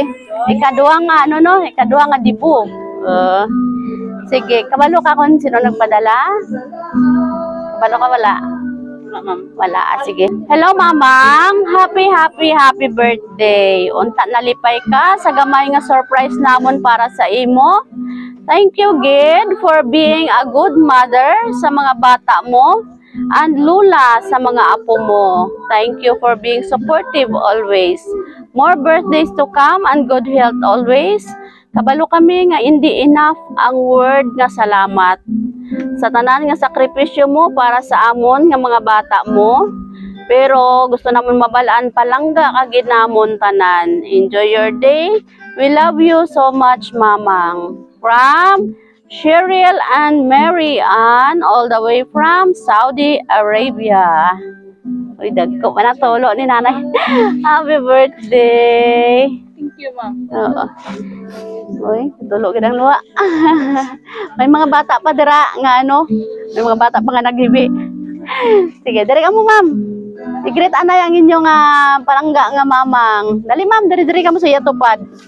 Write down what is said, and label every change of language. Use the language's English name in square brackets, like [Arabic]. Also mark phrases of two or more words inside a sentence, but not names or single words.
[Hiligaynon] Ikaduha nga ikaduha nga dibu. Sige, kabalo ka kung sino nagpadala? Kabalo ka wala? Wala, sige. [English] Hello, mamang. Happy birthday. [Hiligaynon] Unta nalipay ka sa gamay nga surprise namon para sa imo. [English] Thank you, Gid, for being a good mother [Hiligaynon] sa mga bata mo [English] and [Hiligaynon] lula sa mga apo mo. [English] Thank you for being supportive always. More birthdays to come and good health always. [Hiligaynon] Kabalo kami nga hindi enough ang word nga salamat sa tanan nga sakripisyo mo para sa amon nga mga bata mo. Pero gusto namon mabalaan palangga kagid namon tanan. [English] Enjoy your day. We love you so much, mamang. From Cheryl and Mary Ann, all the way from Saudi Arabia. [Hiligaynon] Uy, dagko pa na tolo ni nanay. [English] Happy birthday! Thank you, ma'am. [Hiligaynon] Oo. Uy, tulo gidang luwa. May mga bata pa dira nga may mga bata pa nga naghibi. Sige, diri ka mo, ma'am. I-greet anay ang inyong palangga nga mamang. Dali, ma'am, diri ka mo sa yatupad.